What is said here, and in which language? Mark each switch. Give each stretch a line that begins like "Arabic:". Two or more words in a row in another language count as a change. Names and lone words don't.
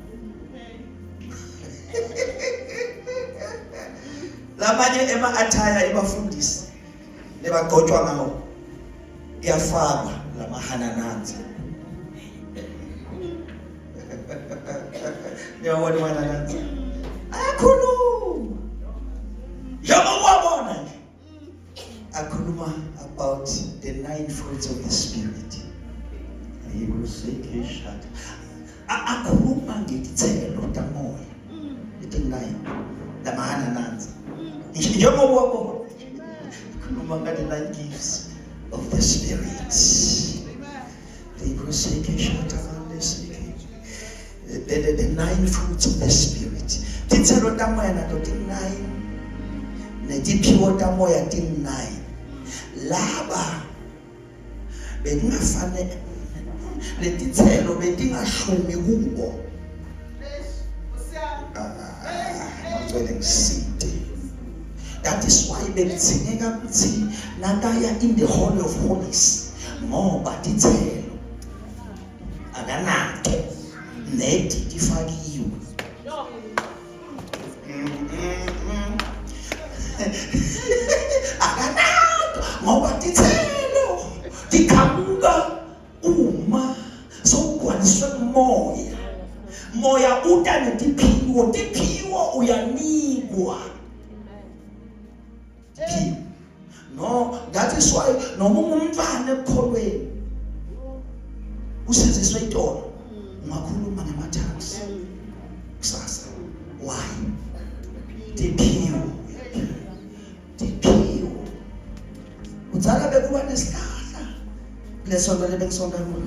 Swati: Lamanye ema-attire ebafundisi lebagcotshwa ngawo iyafakwa lamahanananza. Niyawona mahanananza ayakhuluma njengoba wabona nje akhuluma
English: about the 9 fruits of the spirit.
Swati: Akhuluma ngezithelo tamoya eti-9 lamahanananza njengoba wabona akhuluma ngale
English: 9 gifts of the spirit. The 9 fruits of the spirit.
Swati: Tithelo tamoya nato ti-9 netiphiwo tamoya ti-9. Laba bekungafane letithelo betingashumi kubo. Ngicela ngiside.
English: That is why
Swati: bekudzingeka ukuthi nakaya
English: in the Holy of Holies
Swati: ngoba tithelo akanato neti tifakiwe. Akanato ngoba tithelo tikhamuka uma sokugcwaliswe moya. Moya uta netiphiwo, tiphiwo uyanikwa.
English: No, that is why
Swati: noma umntwana ekukholweni usiziswe itolo ungakhuluma ngemathaks kusasa. Why? Tiphiwo. Udzala bekuba nesihlahla lesonto lebekisonta kulo.